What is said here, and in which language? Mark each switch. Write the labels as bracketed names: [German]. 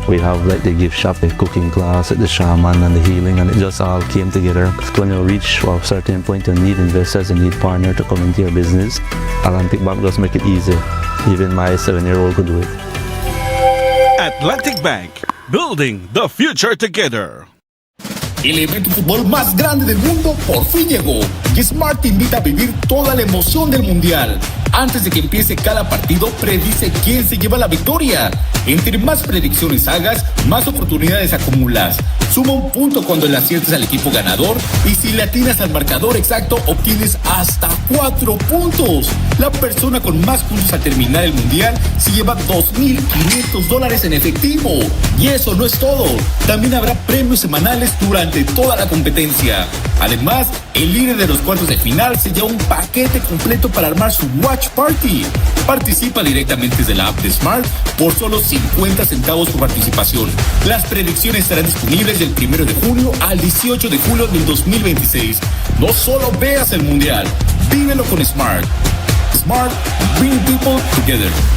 [English] We have like the gift shop, the cooking class, the shaman, and the healing, and it just all came together. When you reach a certain point, you need investors, you need partners to come into your business. Atlantic Bank just make it easy. Even my 7-year-old could do it. Atlantic Bank, building the future together. [Spanish] El evento de fútbol más grande del mundo por fin llegó y Smart te invita a vivir toda la emoción del mundial. Antes de que empiece cada partido, predice quién se lleva la victoria. Entre más predicciones hagas, más oportunidades acumulas. Suma un punto cuando le aciertes al equipo ganador y si le atinas al marcador exacto, obtienes hasta 4 puntos. La persona con más puntos al terminar el mundial se lleva $2,500 en efectivo. Y eso no es todo. También habrá premios semanales durante toda la competencia. Además, el líder de los cuartos de final se lleva un paquete completo para armar su Watch Party. Participa directamente desde la app de Smart por solo 50 centavos por participación. Las predicciones estarán disponibles del 1 de junio al 18 de julio del 2026. No solo veas el mundial, vívelo con Smart. [English] Smart, bring people together.